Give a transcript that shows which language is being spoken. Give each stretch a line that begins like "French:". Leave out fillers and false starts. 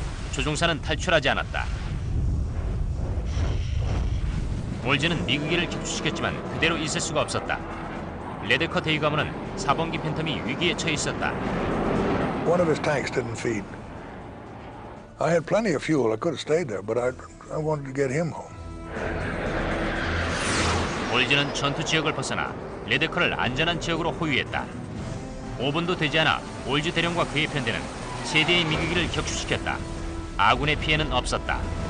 Korean: 조종사는 탈출하지 않았다. 올즈는 미그기를 격추시켰지만 그대로 있을 수가 없었다. 레데커 대위관문은 4번기 팬텀이 위기에 처해 있었다.
English: One of his tanks didn't feed. I had plenty of fuel. I could have stayed there, but I wanted to get him home.
Korean: 올즈는 전투 지역을 벗어나 레데커를 안전한 지역으로 호위했다. 5분도 되지 않아 올즈 대령과 그의 편대는 세 대의 미그기를 격추시켰다. 아군의 피해는 없었다.